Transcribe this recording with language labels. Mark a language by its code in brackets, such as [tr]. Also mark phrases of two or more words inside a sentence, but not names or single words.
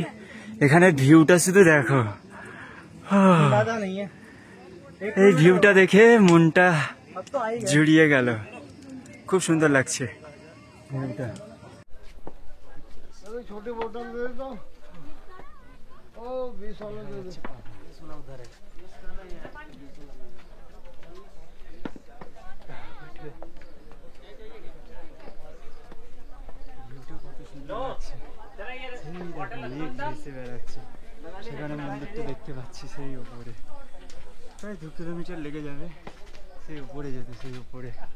[bn] এখানের ভিউটা শুধু দেখো, এই ভিউটা দেখে মনটা জুড়িয়ে গেল, খুব সুন্দর লাগছে ভিউটা। [hi] छोटी बोतल दे दो, ओ 20 वाला दे दो। [bn] সেখানে মন্দিরটা দেখতে পাচ্ছি, সেই উপরে প্রায় 2 কিলোমিটার লেগে যাবে সেই উপরে যেতে, সেই উপরে।